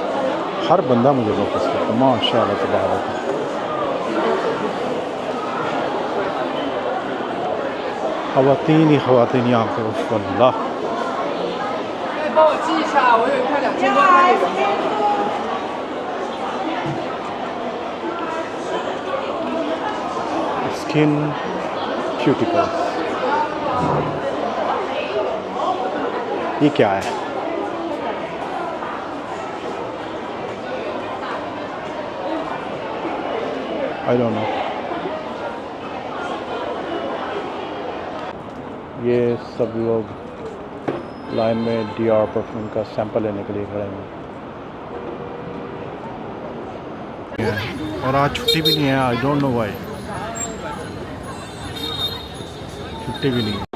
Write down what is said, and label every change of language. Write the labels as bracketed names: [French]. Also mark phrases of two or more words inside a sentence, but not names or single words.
[Urdu] ہر بندہ مجھے واپس کرتا ہے [Arabic] ماشاء اللہ تبارک. [Urdu] خواتین ہی خواتین یہاں پہ. اف اللہ. [Chinese] 帮我记一下，我有一块2000多块那个。 [English] skin cuticles. [Urdu] یہ کیا ہے؟ [English] I don't know. [Urdu] یہ سب لوگ لائن میں ڈی آر پرفیوم کا سیمپل لینے کے لیے کھڑے ہیں. اور آج چھٹی بھی نہیں ہے. [English] I don't know why. [Urdu] چھٹی بھی نہیں.